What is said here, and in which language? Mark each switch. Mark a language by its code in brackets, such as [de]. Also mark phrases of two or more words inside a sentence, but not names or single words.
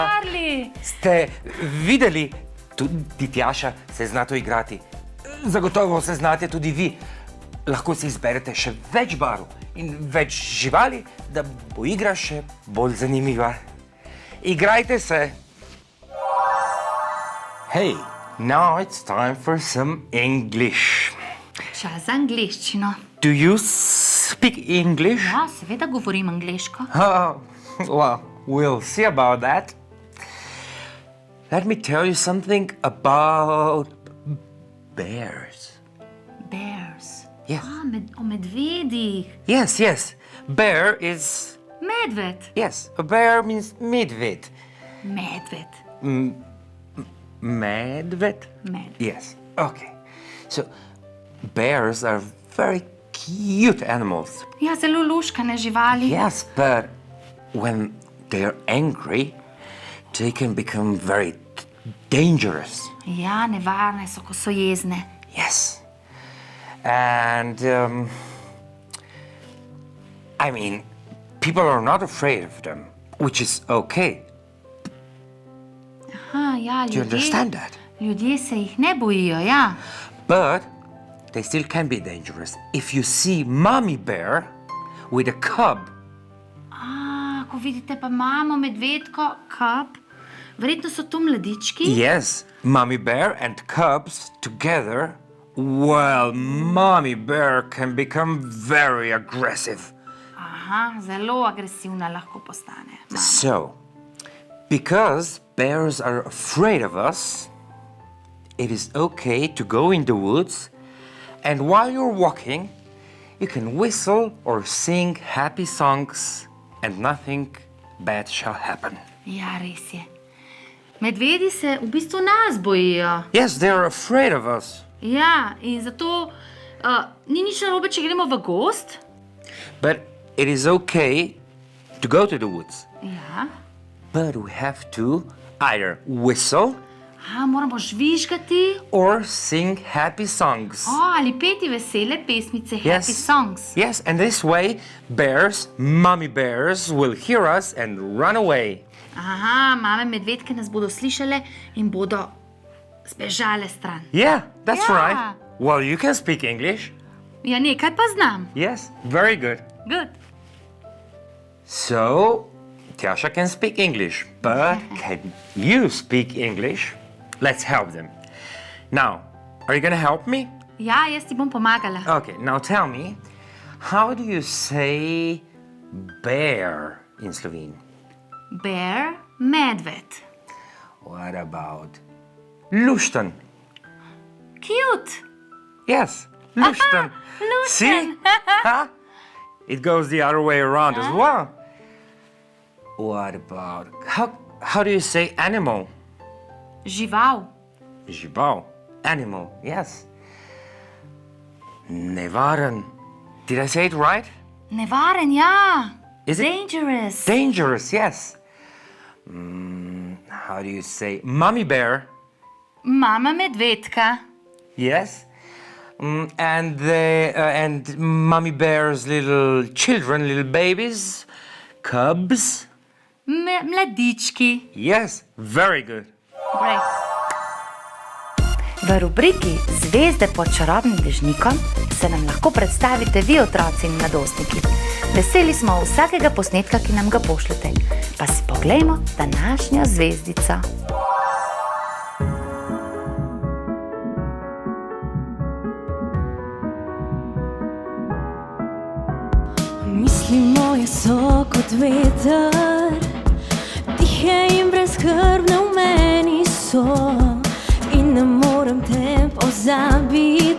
[sl] Marli. Ste videli, tudi Tjaša se zna to igrati. Zagotovo se znate tudi vi. Lahko si izberete še več barv in več živali, da bo igra še bolj zanimiva. Igrajte se. [en] Hey, now it's time for some English. [sl] Čas za angleščino. [en] Do you speak English? [sl] Ja, seveda govorim angleško. [en] Well, we'll see about that. Let me tell you something about bears. Bears. Yes. [sl] O medvedih. [en] Yes. Bear is... [sl] Medved. [en] Yes, a bear means medved. [sl] Medved. Medved? Medved. [en] Yes, okay. So, bears are very cute animals. [sl] Ja, zelo luškane živali. [en] Yes, but when they're angry, they can become very dangerous. [sl] Ja, nevarne so, ko so jezne. [en] Yes. And, I mean, people are not afraid of them, which is okay. [sl] Aha, ja, [en] Do you understand that? [sl] Ljudje se jih ne bojijo, ja. [en] But they still can be dangerous. If you see mommy bear with a cub, [sl] Ko vidite pa mamo medvedko, kap, verjetno so to mladički. [en] yes, mommy bear and cubs together, well, mommy bear can become very aggressive. [sl] Aha, zelo agresivna lahko postane. [en] So, because bears are afraid of us, it is okay to go in the woods, and while you're walking, you can whistle or sing happy songs, and nothing bad shall happen. [sl] Ja, res je. Medvedi se v bistvu nas bojijo. [en] Yes, they're afraid of us, [sl] Ja, in zato ni nič narobe, če gremo v gozd. [en] but it is okay to go to the woods. [sl] Ja. [en] But we have to either whistle [sl] Moramo žvižgati. [en] or sing happy songs. [sl] Ali peti vesele pesmice, [en] happy songs. Yes, and this way, bears, mommy bears, will hear us and run away. [sl] Aha, mame medvedke nas bodo slišale in bodo zbežale stran. [en] Yeah, that's Yeah. right. Well, you can speak English. [sl] Ja, nekaj pa znam. [en] Yes, very good. Good. So, Tjasha can speak English, but can you speak English? Let's help them. Now, are you gonna help me? [sl] Ja, jaz ti bom pomagala. [en] Okay, now tell me, how do you say bear in Slovene? [sl] Bear, medved. [en] What about lušten? Cute. Yes, [sl] lušten. lušten. [en] See? Huh? It goes the other way around as well. What about, how do you say animal? [sl] Žival. Žival. [en] Animal, yes. Nevaren. Did I say it right? [sl] Nevaren, ja. [en] Is it- Dangerous. Dangerous, yes. How do you say mommy bear? [sl] Mama medvedka. [en] Yes. And mommy bear's little children, little babies, cubs. [sl] Mladički. [en] Yes, very good. Great. [sl] V rubriki Zvezde pod čarobnim dežnikom se nam lahko predstavite vi, otroci in mladostniki. Veseli smo vsakega posnetka, ki nam ga pošljete. Pa si poglejmo današnjo zvezdico. Misli moje so kot veter, tihe in brezskrbne v meni so, in ne morem te pozabiti.